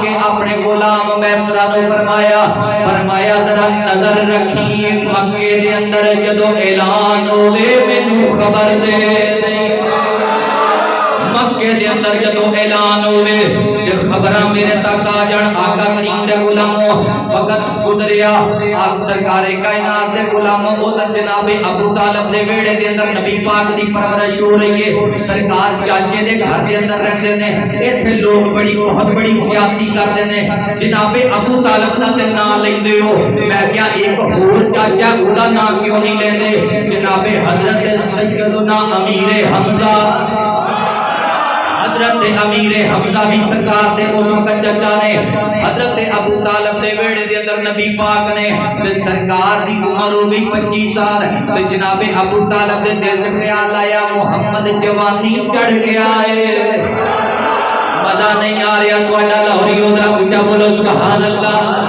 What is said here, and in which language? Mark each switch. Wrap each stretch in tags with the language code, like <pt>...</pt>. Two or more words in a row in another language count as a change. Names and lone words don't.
<pa>کے اپنے غلام میسرہ نے فرمایا ذرا نظر رکھی مکے دے اندر جدو اعلان ہوئے مینوں خبر دے، مکے دے اندر جدو اعلان ہوئے خبراں میرے تک آ جان۔ آقا کریم دے غلاموں وقت گزریا، آپ سرکار کائنات دے غلاموں ادھر جناب ابو طالب دے ویڑے دے اندر نبی پاک دی پرورش ہو رہی ہے، سرکار چاچے دے گھر دے اندر رہتے نے، ایتھے</pa> <ur>لوگ بہت بڑی زیادتی کرتے</ur> <pa>نے، جناب ابو طالب دا تے نام لیندے ہو، میں کیا ایک ہور چاچا دا نام کیوں نہیں لیندے؟ جناب حضرت سیدنا امیر حمزہ، حضرت امیر حمزہ بھی سرکار دے اس وقت چچا نے، حضرت ابو طالب دے ویڑے دے اندر نبی پاک نے تے سرکار دی عمر ہو گئی 25 سال، تے جناب ابو طالب دے دل وچ خیال آیا محمد جوانی چڑھ گیا ہے، مزہ نہیں آ رہا تہاڈا لاہوری ادھر اونچا بولو سبحان اللہ۔</pa>